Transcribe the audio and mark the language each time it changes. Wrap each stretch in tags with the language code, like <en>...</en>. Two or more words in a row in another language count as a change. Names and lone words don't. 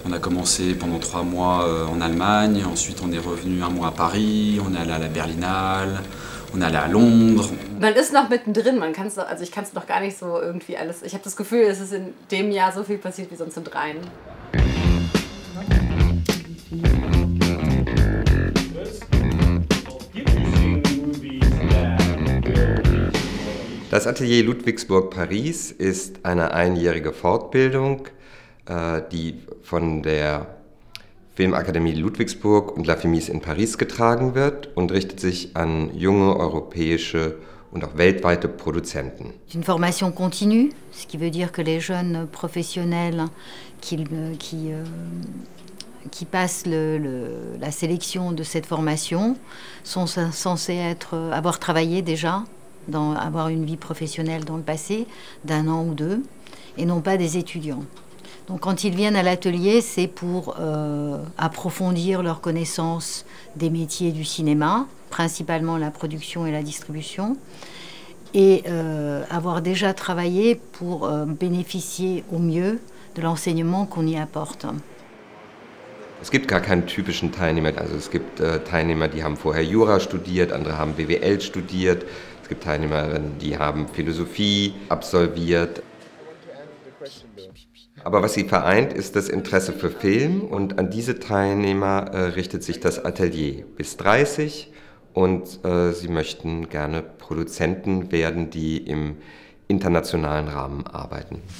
<fr>commencé pendant 3 mois en Allemagne, ensuite on est revenu 1 mois à Paris, on est allé à la Berlinale, on est allé à Londres.</fr> <de>Man ist noch mittendrin, also ich kann es noch gar nicht so irgendwie alles. Ich habe das Gefühl, es ist in dem Jahr so viel passiert wie sonst in 3. Das Atelier Ludwigsburg Paris ist eine einjährige Fortbildung, die von der Filmakademie Ludwigsburg und La Femis in Paris getragen wird und richtet sich an junge europäische und auch weltweite Produzenten.</de> <fr>Une formation continue, ce qui veut dire que les jeunes professionnels qui passent la sélection de cette formation sont censés avoir travaillé déjà, avoir une vie professionnelle dans le passé, d'1 an ou 2, et non pas des étudiants. Donc quand ils viennent à l'atelier, c'est pour approfondir leur connaissance des métiers du cinéma, principalement la production et la distribution, et avoir déjà travaillé pour bénéficier au mieux de l'enseignement qu'on y apporte.</fr> <de>Es gibt gar keinen typischen Teilnehmer. Also es gibt Teilnehmer, die haben vorher Jura studiert, andere haben BWL studiert. Es gibt Teilnehmerinnen, die haben Philosophie absolviert. Aber was sie vereint, ist das Interesse für Film, und an diese Teilnehmer richtet sich das Atelier bis 30, und sie möchten gerne Produzenten werden, die im internationalen Rahmen arbeiten.</de>